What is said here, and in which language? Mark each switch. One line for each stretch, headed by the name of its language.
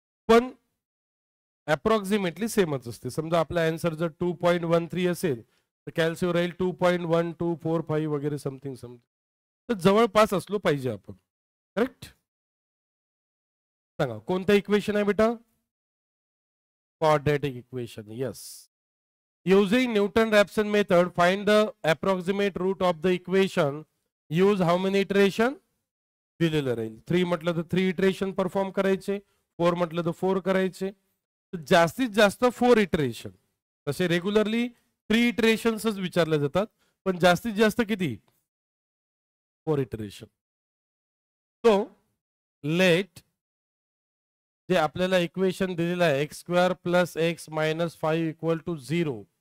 Marathi: पण अप्रॉक्सिमेटली सेमच असते. समजा आपला आन्सर जर 2.13 असेल तर कॅल्सीवर राहील 2.1245 वगैरे समथिंग समथिंग. तर जवळपास असलो पाहिजे आपण. करेक्ट. सांगा कोणतं इक्वेशन आहे बेटा?
English: quadratic equation. Yes. Using Newton-Raphson method, find the approximate root of the equation. Use how many iteration?
Marathi: दिलेलं राहील. 3 म्हटलं तर 3 इटरेशन परफॉर्म करायचे, 4 म्हटलं तर 4 करायचे. जास्तीत जास्त 4 इटरेशन. तसे रेग्युलरली 3 इटरेशन्सच विचारले जातात, पण जास्तीत जास्त किती? 4 इटरेशन.
English: so let
Marathi: जे आपल्याला
English: equation
Marathi: दिलेलं आहे
English: X square plus x minus 5 equal to 0.